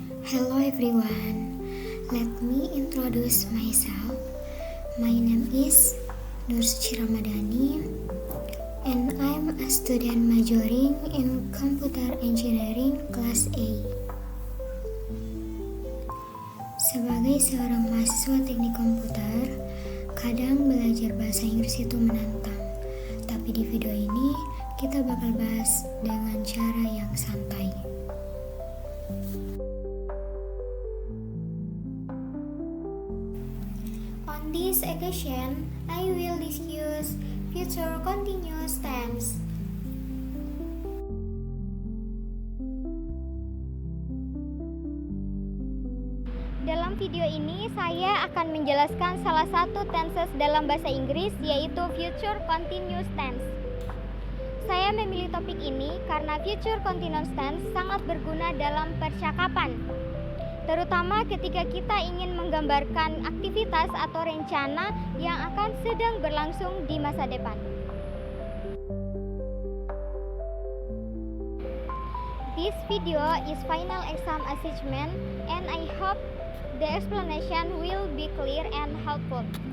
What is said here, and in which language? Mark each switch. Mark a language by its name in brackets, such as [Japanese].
[English] Hello everyone, let me introduce myself. My name is Nur Suci Ramadhani and I'm a student majoring in Computer Engineering Class A. [Indonesian] Sebagai seorang mahasiswa teknik komputer, kadang belajar bahasa Inggris itu menantang. Tapi di video ini, kita bakal bahas dengan cara yang santai. [English] On this occasion, I will discuss future continuous tense. [Indonesian] Dalam video ini, saya akan menjelaskan salah satu tenses dalam bahasa Inggris, yaitu future continuous tense. Saya memilih topik ini karena future continuous tense sangat berguna dalam percakapan, terutama ketika kita ingin menggambarkan aktivitas atau rencana yang akan sedang berlangsung di masa depan. [English] This video is final exam assessment and I hope the explanation will be clear and helpful.